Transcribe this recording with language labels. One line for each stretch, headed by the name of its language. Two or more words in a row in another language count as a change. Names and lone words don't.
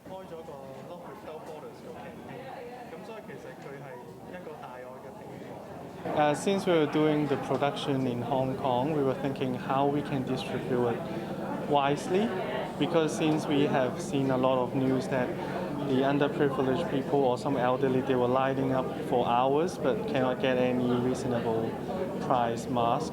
Cantonese: 咗個 Not Without Borders 個 campaign，咁所以其實佢係一個大愛嘅平台。
English: Since we were doing the production in Hong Kong, we were thinking how we can distribute it wisely, because since we have seen a lot of news that the underprivileged people or some elderly, they were lining up for hours but cannot get any reasonable price mask.